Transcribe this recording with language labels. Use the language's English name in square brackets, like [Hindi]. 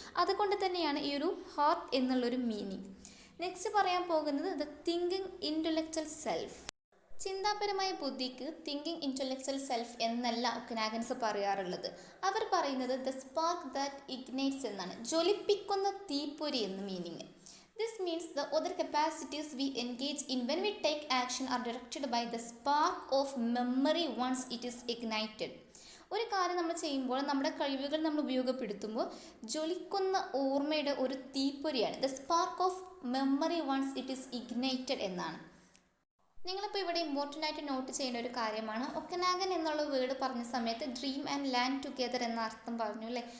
[Malayalam] അതുകൊണ്ട് തന്നെയാണ് ഈ ഒരു ഹാർട്ട് എന്നുള്ളൊരു മീനിങ്. നെക്സ്റ്റ് പറയാൻ പോകുന്നത് ദ തിങ്കിങ് ഇൻ്റലക്ച്വൽ സെൽഫ്. ചിന്താപരമായ ബുദ്ധിക്ക് തിങ്കിങ് ഇൻ്റലക്ച്വൽ സെൽഫ് എന്നല്ല ഒക്കനാഗൻസ് പറയാറുള്ളത്. അവർ പറയുന്നത് [English] the spark that ignites [Malayalam] എന്നാണ്, ജ്വലിപ്പിക്കുന്ന തീപ്പൊരി എന്ന് meaning. [English] This means the other capacities we engage in when we take action are directed by the spark of memory once it is ignited. [Malayalam] ഒരു കാര്യം നമ്മൾ ചെയ്യുമ്പോൾ നമ്മുടെ കഴിവുകൾ നമ്മൾ ഉപയോഗപ്പെടുത്തുമ്പോൾ ജ്വലിക്കുന്ന ഓർമ്മയുടെ ഒരു തീപ്പൊരിയാണ് [English] the spark of memory once it is ignited [Malayalam] എന്നാണ്. നിങ്ങളിപ്പോൾ ഇവിടെ ഇമ്പോർട്ടൻ്റ് ആയിട്ട് നോട്ട് ചെയ്യേണ്ട ഒരു കാര്യമാണ്, ഒക്കനാഗൻ എന്നുള്ള വേർഡ് പറഞ്ഞ സമയത്ത് [English] dream and land together [Malayalam] എന്ന അർത്ഥം പറഞ്ഞു അല്ലേ.